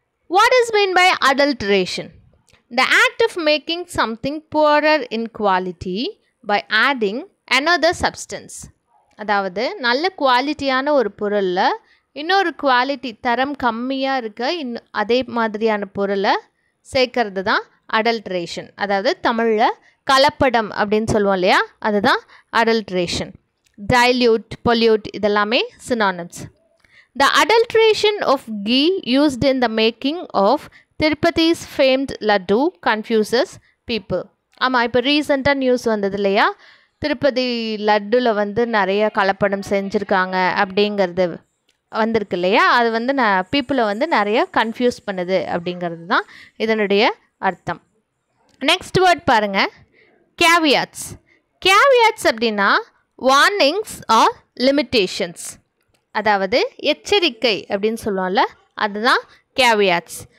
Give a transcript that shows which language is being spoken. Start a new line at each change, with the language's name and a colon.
English: What is meant by adulteration? The act of making something poorer in quality by adding another substance.
Tamil: அதாவது நல்ல குவாலிட்டியான ஒரு பொருளில் இன்னொரு குவாலிட்டி தரம் கம்மியாக இருக்க அதே மாதிரியான பொருளை சேர்க்கறது தான் அடல்ட்ரேஷன். அதாவது தமிழில் கலப்படம் அப்படின்னு சொல்லுவோம் இல்லையா, அதுதான் அடல்ட்ரேஷன். டைல்யூட், பொல்யூட் இதெல்லாமே synonyms.
English: The adulteration of ghee used in the making of Tirupati's famed laddu confuses people.
Tamil: ஆமாம், இப்போ ரீசெண்டாக நியூஸ் வந்தது இல்லையா, திருப்பதி லட்டுவில் வந்து நிறைய கலப்படம் செஞ்சுருக்காங்க அப்படிங்கிறது வந்திருக்கு இல்லையா, அது வந்து பீப்புளை வந்து நிறைய கன்ஃபியூஸ் பண்ணுது அப்படிங்கிறது தான் இதனுடைய அர்த்தம். நெக்ஸ்ட் வேர்ட் பாருங்கள், கேவியாட்ஸ். கேவியாட்ஸ் அப்படின்னா
English: warnings or limitations,
Tamil: அதாவது எச்சரிக்கை அப்படின்னு சொல்லுவோம்ல, அதுதான் கேவியாட்ஸ்.